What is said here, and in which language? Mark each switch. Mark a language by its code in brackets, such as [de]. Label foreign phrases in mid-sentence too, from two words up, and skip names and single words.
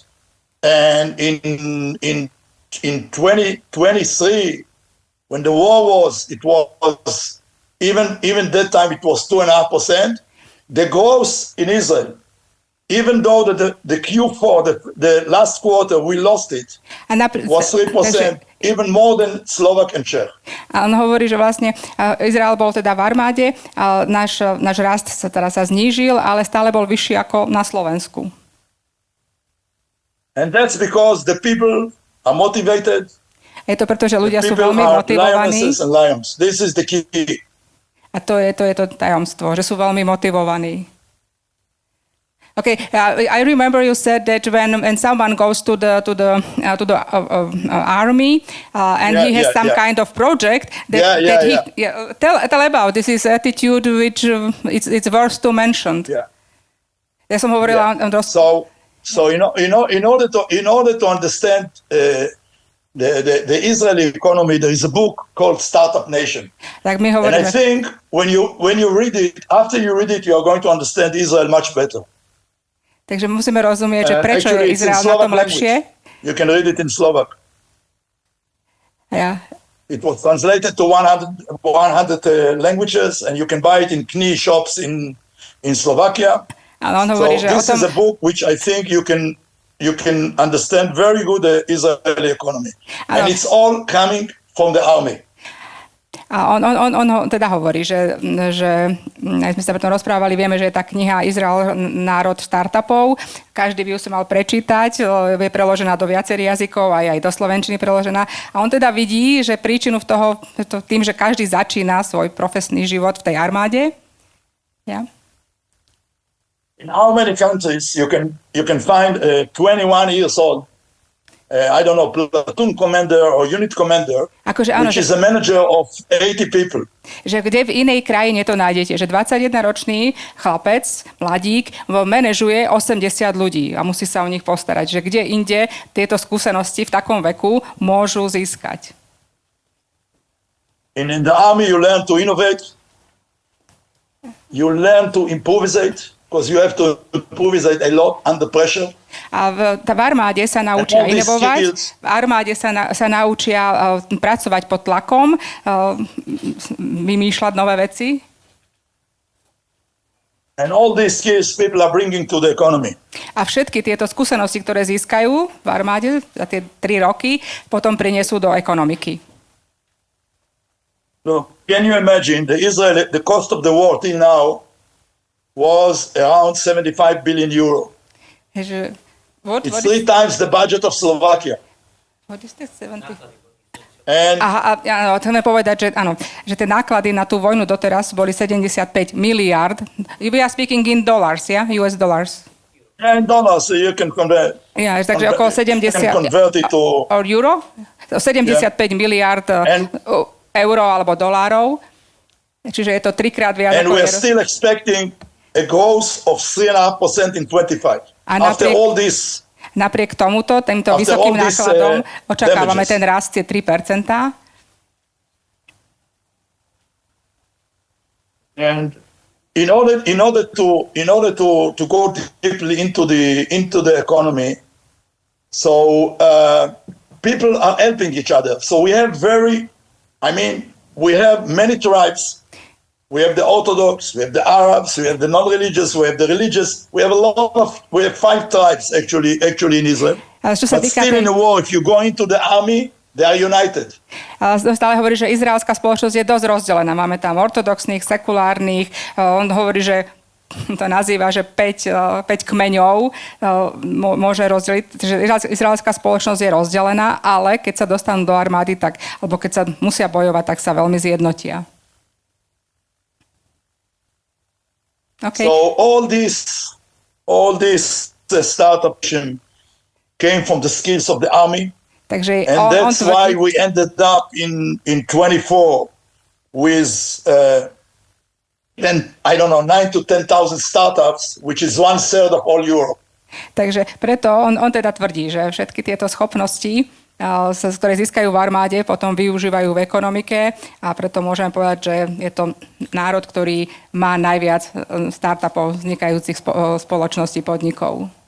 [en] And in 2023, when the war was, it was even that time it was 2.5%. The growth in Israel, even though the Q4, the last quarter, we lost it, was 3%. Even more than Slovak and Czech. [sk] A on hovorí, že vlastne Izrael bol teda v armáde, a náš rast sa znížil, ale stále bol vyšší ako na Slovensku. [en] And that's because the people are motivated. [sk] Je to preto, že ľudia sú veľmi motivovaní. [en] This is the key. [sk] A to je to tajomstvo, že sú veľmi motivovaní. [en] Okay, I remember you said that when someone goes to the army and he has some kind of project tell about this is attitude which it's worth to mention. Yeah. [sk] Ja som hovorila [en] So in order to understand the Israeli economy, there is a book called Startup Nation. [sk] Tak my hovoríme. [en] And I think when you read it, after you read it, you are going to understand Israel much better. [sk] Takže musíme rozumieť, že prečo je Izrael na tom lepšie. [en] You can read it in Slovak. Yeah. It was translated to 100 languages and you can buy it in kni shops in Slovakia. [sk] On hovorí, [en] so this is a book which I think you can understand very good the Israeli economy. And it's all coming from the army. [sk] A on teda hovorí, že aj sme sa potom rozprávali, vieme, že je tá kniha Izrael, národ startupov. Každý by ju si mal prečítať, je preložená do viacerých jazykov, aj do slovenčiny preložená. A on teda vidí, že príčinu tým, že každý začína svoj profesný život v tej armáde. [en] Yeah. In how many countries you can find a 21 years old I don't know, platoon commander or unit commander, which is a manager of 80 people. [sk] Že kde v inej krajine to nájdete, že 21-ročný chlapec, mladík, manažuje 80 ľudí a musí sa o nich postarať. Že kde inde tieto skúsenosti v takom veku môžu získať. [en] In the army you learn to innovate, you learn to improvise, because you have to improvise a lot under pressure. [sk] A v armáde sa naučia inovovať, v armáde sa naučia pracovať pod tlakom, vymýšľať nové veci. [en] And all these skills people are bringing to the economy. [sk] A všetky tieto skúsenosti, ktoré získajú v armáde za tie 3 roky, potom prinesú do ekonomiky. [en] So, can you imagine the cost of the war till now was around 75 billion euro. [sk] Že, [en] It's 3 times the budget of Slovakia. what is this, 70? And [sk] Áno, chceme povedať, že áno, že tie náklady na tú vojnu doteraz boli 75 miliárd. [en] We are speaking in dollars, yeah? US dollars. and dollars, so you can convert. [sk] Ja, takže okolo 70 [en] convert it to or euro? [sk] 75 miliárd euro alebo dolárov. Čiže je to 3-krát viac. [en] and [sk] ako [en] we are [sk] je- [en] still expecting a growth of 3.5% in 25. [sk] A [en] After [sk] napriek- [en] all this, [sk] Napriek týmto [en] After [sk] vysokým [en] all these, [sk] nákladom očakávame [en] damages. [sk] ten rast je 3%. [en] and in order to go deeply into the economy, so people are helping each other. So we have we have many tribes. We have the Orthodox, we have the Arabs, we have the non-religious, we have the religious. We have 5 tribes actually in Israel. [sk] Ale čo sa [en] But [sk] týka [en] still in the war, if you go into the army, they are united. [sk] Stále hovorí, že izraelská spoločnosť je dosť rozdelená. Máme tam ortodoxných, sekulárnych. On hovorí, že to nazýva, že 5 kmeňov môže rozdeliť. Že izraelská spoločnosť je rozdelená, ale keď sa dostanú do armády, alebo keď sa musia bojovať, tak sa veľmi zjednotia. [en] Okay. So all this startup came from the skills of the army. [sk] Takže [en] And that's why we ended up in 24 with 9 to 10,000 startups, which is 1/3 of all Europe. [sk] Takže preto on teda tvrdí, že všetky tieto schopnosti, ktoré získajú v armáde, potom využívajú v ekonomike a preto môžeme povedať, že je to národ, ktorý má najviac startupov vznikajúcich spoločností, podnikov.